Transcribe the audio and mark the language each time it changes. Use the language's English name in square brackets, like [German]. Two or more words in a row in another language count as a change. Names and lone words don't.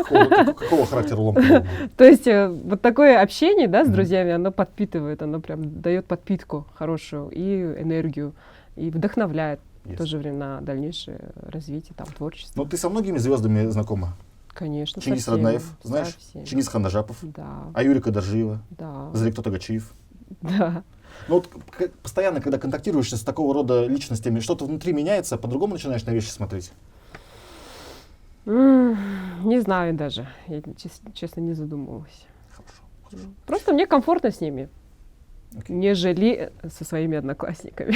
[Russian] Какого характера ломка? То есть вот такое общение, да, с друзьями, оно подпитывает, оно прям дает подпитку хорошую и энергию, и вдохновляет в то же время на дальнейшее развитие, там, творчество. Ну, ты со многими звездами знакома? Конечно, Чингис Раднаев, знаешь? Чингис Ханажапов, Аюрика Даржиева, Зарик Тагачиев. Да. Ну вот постоянно, когда контактируешь с такого рода личностями, что-то внутри меняется, по-другому начинаешь на вещи смотреть? Не знаю даже. Я, честно, не задумывалась. Хорошо. Просто мне комфортно с ними. нежели со своими одноклассниками.